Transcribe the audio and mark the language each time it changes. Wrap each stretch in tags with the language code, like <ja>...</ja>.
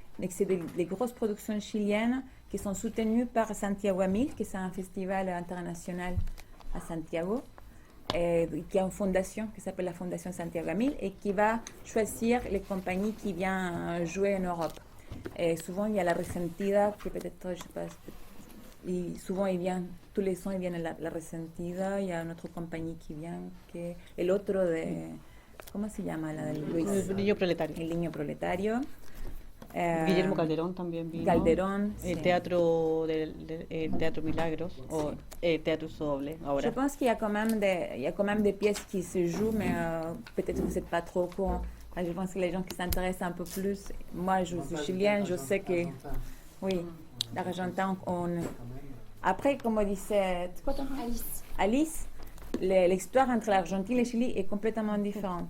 <fr>Et c'est des grosses productions chiliennes qui sont soutenues par Santiago 1000, qui est un festival international à Santiago, et qui a une fondation qui s'appelle la Fondation Santiago 1000 et qui va choisir les compagnies qui viennent jouer en Europe. Et souvent, il y a la Resentida, qui peut-être, je sais pas, souvent, tous les ans, ils viennent à la Resentida. Il y a une autre compagnie qui vient, qui est</fr> <es>el otro de, ¿cómo se llama? La de Luis. El Niño Proletario. El Niño Proletario. Guillermo Calderón también vino. Calderón, El sí. Teatro, el Teatro Milagros, o Teatro Doble, ahora.</es> <fr>Je pense qu'il y a quand même des pièces qui se jouent, mais peut-être que vous n'êtes pas trop au courant. Enfin, je pense que les gens qui s'intéressent un peu plus, moi je suis chilienne, je sais que, oui, l'Argentin, après, comme disait, c'est quoi ton nom? Alice, l'histoire entre l'Argentine et le Chili est complètement différente.</fr>